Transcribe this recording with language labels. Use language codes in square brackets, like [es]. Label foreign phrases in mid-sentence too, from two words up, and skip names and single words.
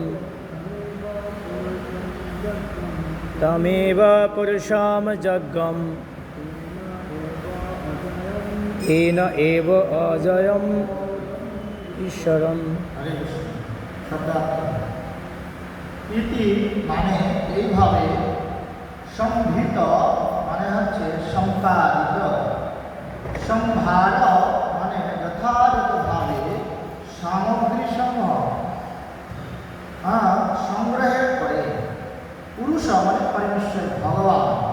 [sa] तमेव पुरुषं जज्ञं तेन एव अजयम् ईश्वरम्। [bn] ইতি মানে এইভাবে, সম্ভৃত মানে হচ্ছে সম্পাদিত, সম্ভার মানে যথাযথভাবে সামগ্রী সমূহ সংগ্রহের করে পুরুষ মানে পরমেশ্বর ভগবান,